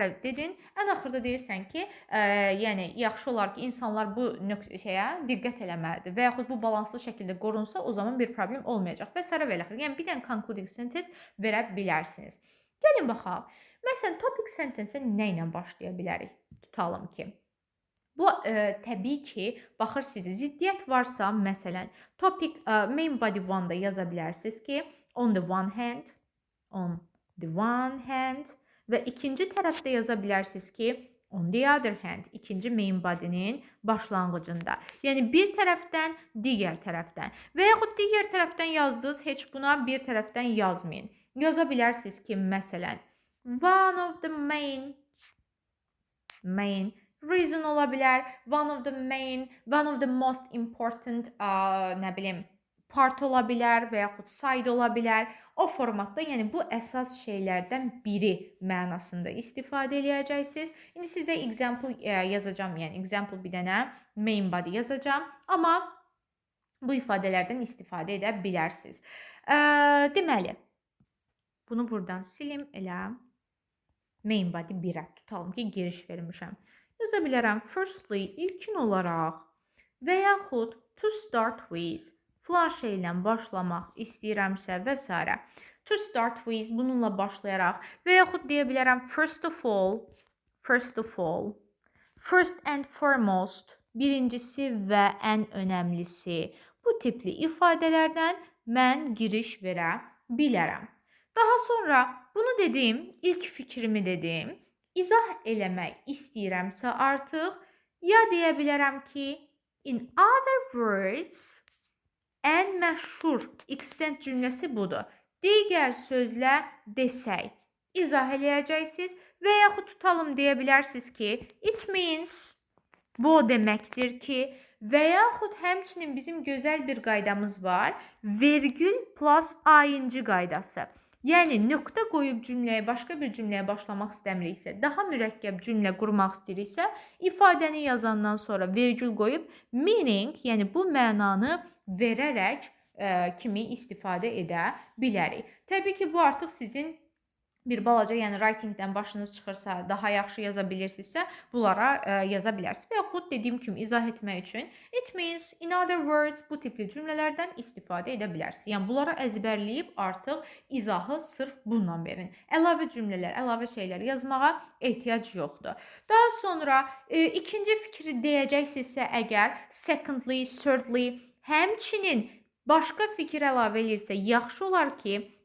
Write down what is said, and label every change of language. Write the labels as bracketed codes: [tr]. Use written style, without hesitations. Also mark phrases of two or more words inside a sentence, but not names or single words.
[az] dedin, ən axırda deyirsən ki, yəni, yaxşı olar ki, insanlar bu şeyə diqqət eləməlidir və yaxud bu balanslı şəkildə qorunsa, o zaman bir problem olmayacaq və s. və s. Yəni, bir dənə [en] concluding sentence [az] verə bilərsiniz. Gəlin baxaq. Məsələn, [en] topic sentence-ə [az] nə ilə başlaya bilərik? Tutalım ki, bu təbii ki, baxır sizə ziddiyyət varsa, məsələn, [en] topic main body [az] 1-da yaza bilərsiniz ki, [en] on the one hand [az] və ikinci tərəfdə yaza bilərsiniz ki, [en] on the other hand, [az] ikinci [en] main body'nin [az] başlanğıcında. Yəni, bir tərəfdən, digər tərəfdən və yaxud digər tərəfdən yazdınız, heç buna bir tərəfdən yazmayın. Yaza bilərsiniz ki, məsələn, [en] one of the main reason [az] ola bilər, [en] one of the most important, [az] nə bilim, part ola bilər və yaxud side ola bilər. O formatda, yəni bu əsas şeylərdən biri mənasında istifadə edəcəksiniz. İndi sizə example yazacağam, yəni example bir dənə [en] main body [az] yazacağam, amma bu ifadələrdən istifadə edə bilərsiniz. Deməli, bunu buradan silim, elə [en] main body [az] 1-ə tutalım ki, giriş vermişəm. yaza bilərəm firstly, ilkin olaraq və yaxud [en] to start with, [az] filan şeylə başlamaq istəyirəmsə və s. [en] To start with, [az] bununla başlayaraq və yaxud deyə bilərəm [en] first of all, first and foremost, [az] birincisi və ən önəmlisi. Bu tipli ifadələrdən mən giriş verə bilərəm. Daha sonra bunu dedim, ilk fikrimi dedim. İzah eləmək istəyirəmsə artıq ya deyə bilərəm ki, [en] in other words, [az] ən məşhur extend cümləsi budur. Digər sözlə desək, izah eləyəcəksiniz və yaxud tutalım deyə bilərsiniz ki, [en] it means, [az] bu o deməkdir ki, və yaxud həmçinin bizim gözəl bir qaydamız var, vergül plus ing qaydası. Yəni, nöqtə qoyub cümləyə, başqa bir cümləyə başlamaq istəmiriksə, daha mürəkkəb cümlə qurmaq istəyiriksə, ifadəni yazandan sonra vergül qoyub meaning, yəni bu mənanı verərək kimi istifadə edə bilərik. Təbii ki, bu artıq sizin bir balaca, yəni writingdən başınız çıxırsa, daha yaxşı yaza bilirsinizsə, bunlara yaza bilərsiniz. Və yaxud dediyim kimi izah etmək üçün [en] it means, in other words, [az] bu tipli cümlələrdən istifadə edə bilərsiniz. Yəni bunlara əzbərləyib artıq izahı sırf bununla verin. Əlavə cümlələr, əlavə şeylər yazmağa ehtiyac yoxdur. Daha sonra ikinci fikri deyəcəksinizsə əgər [en] secondly, thirdly, [az] həmçinin başqa fikir əlavə edirsə yaxşı olar ki,